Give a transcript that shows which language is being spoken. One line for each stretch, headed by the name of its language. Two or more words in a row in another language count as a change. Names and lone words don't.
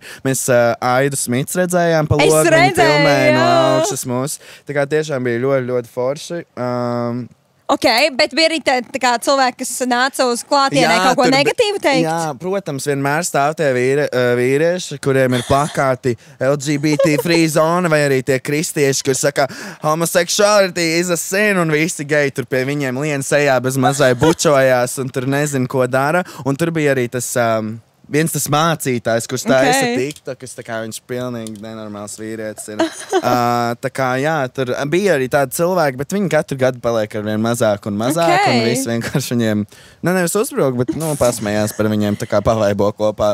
Latvian: Mēs Aidu Smits redzējām pa logu, viņa filmēja no augšas mūs. Tā kā tiešām bija ļoti, ļoti forši. Bet bija arī tā kā cilvēki, kas nāca uz klātienē kaut ko negatīvu teikt? Jā, protams, vienmēr stāv tie vīrieši, kuriem ir plakāti
English: LGBT free zone,
Latvian: vai arī tie kristieši, kur saka
English: homosexuality is a sin,
Latvian: un visi geji tur pie viņiem lien sejā bez mazai bučojās, un tur nezin, ko dara. Un tur bija arī tas... viens tas mācītājs, kurš taisa TikTokus, tā kā viņš pilnīgi nenormāls vīrietis ir. Tā kā, jā, tur bija arī tādi cilvēki, bet viņi katru gadu paliek ar vien mazāk un mazāk, un visi vienkārši viņiem, nevis uzbruk, bet, pasmējās par viņiem, tā kā pavaibo kopā.